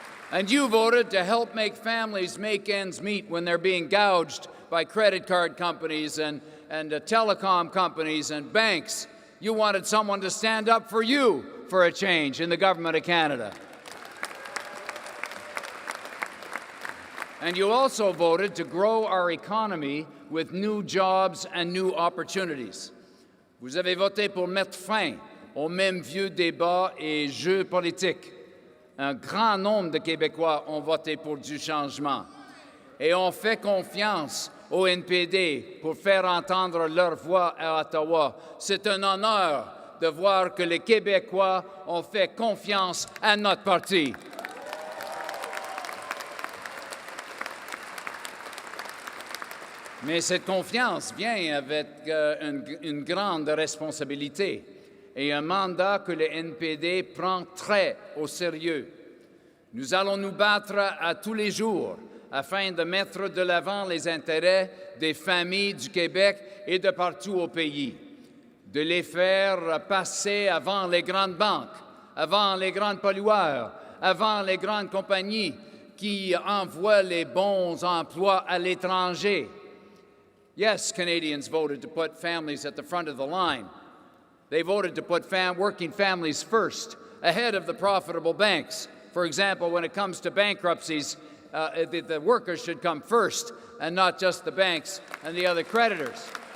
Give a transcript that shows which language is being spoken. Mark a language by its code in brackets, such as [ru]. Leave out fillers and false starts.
[en] And you voted to help make families make ends meet when they're being gouged by credit card companies and telecom companies and banks. You wanted someone to stand up for you for a change in the government of Canada. And you also voted to grow our economy with new jobs and new opportunities. [fr] Vous avez voté pour mettre fin aux mêmes vieux débats et jeux politiques. Un grand nombre de Québécois ont voté pour du changement. Et ont fait confiance au NPD pour faire entendre leur voix à Ottawa. C'est un honneur de voir que les Québécois ont fait confiance à notre parti. Mais cette confiance vient avec une grande responsabilité et un mandat que le NPD prend très au sérieux. Nous allons nous battre à tous les jours afin de mettre de l'avant les intérêts des familles du Québec et de partout au pays, de les faire passer avant les grandes banques, avant les grands pollueurs, avant les grandes compagnies qui envoient les bons emplois à l'étranger. [en] Yes, Canadians voted to put families at the front of the line. They voted to put working families first, ahead of the profitable banks. For example, when it comes to bankruptcies, the workers should come first and not just the banks and the other creditors.